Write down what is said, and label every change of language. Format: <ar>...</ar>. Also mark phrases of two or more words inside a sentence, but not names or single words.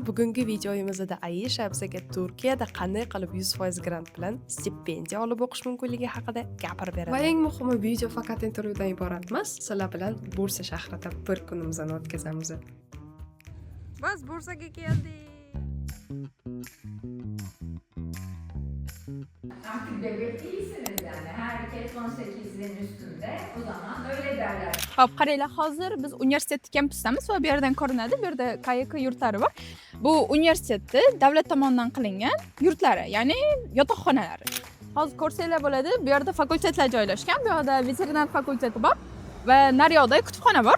<uz>Bugungi videomizda Aisha bizga Turkiyada qanday qilib 100% grant bilan stipendiya olib o'qish mumkinligi haqida gapirib beradi. Va eng muhimi, video faqat intervyudan iborat emas. Sizlar bilan Bursa shahrida bir kunimizni o'tkazamiz. Biz Bursaga keldik.</uz> <tr>Artık devlet değilsiniz yani. Herkes 18'in üstünde. O zaman öyle derler.</tr> <uz>Hop, qaranglar, hozir biz universitet kampusdamiz va bu yerdan ko'rinadi. Bu yerda KYK yurtlari bor. Bu universitetni davlat tomonidan qilingan yurtlari, ya'ni yotoqxonalari. Hozir ko'rsanglar bo'ladi, bu yerda fakultetlar joylashgan. Bu yerda veterinar fakulteti bor va naryoqda kutubxona bor.</uz>